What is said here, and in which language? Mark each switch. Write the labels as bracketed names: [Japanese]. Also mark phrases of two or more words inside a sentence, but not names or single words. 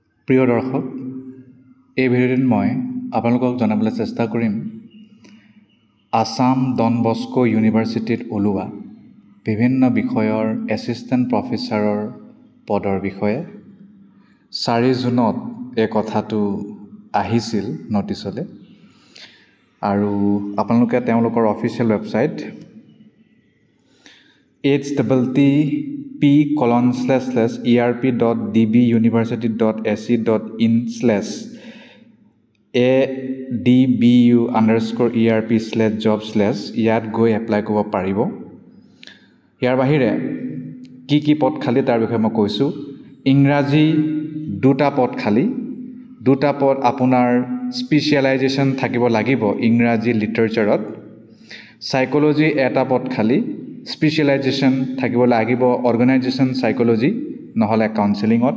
[Assamese] প্ৰিয় দৰ্শক, এই ভিডিঅ'টোত মই আপোনালোকক জনাবলৈ চেষ্টা কৰিম আসাম ডন বস্কো ইউনিভাৰ্চিটিত ওলোৱা বিভিন্ন বিষয়ৰ [English] assistant professor [Assamese] পদৰ বিষয়ে। 4 জুনত এই কথাটো আহিছিল নটিচলৈ, আৰু আপোনালোকে তেওঁলোকৰ [English] official website [Assamese] http://erp.dbu.ac.in/adbu_erp/jobs ইয়াত গৈ এপ্লাই কৰিব পাৰিব। ইয়াৰ বাহিৰে কি পদ খালী তাৰ বিষয়ে মই কৈছোঁ। ইংৰাজী 2টা পদ খালী, 2টা পদ আপোনাৰ স্পেচিয়েলাইজেশ্যন থাকিব লাগিব ইংৰাজী লিটাৰেচাৰত। সাইকোলজি 1টা পদ খালী, স্পেচিয়েলাইজেশ্যন থাকিব লাগিব [English] organization psychology [Assamese] নহ'লে কাউন্সেলিঙত।